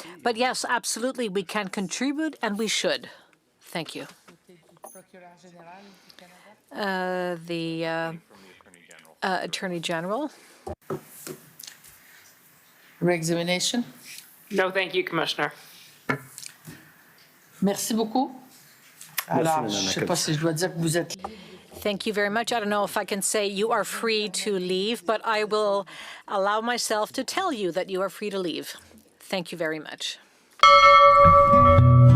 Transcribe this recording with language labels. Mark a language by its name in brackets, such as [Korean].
[English] But yes, absolutely, we can contribute, and we should. Thank you. The Attorney General. Re-examination? No, thank you, Commissioner. [French] Merci beaucoup. Alors, je ne sais pas si je dois dire que vous êtes... [English] Thank you very much. I don't know if I can say you are free to leave, but I will allow myself to tell you that you are free to leave. Thank you very much.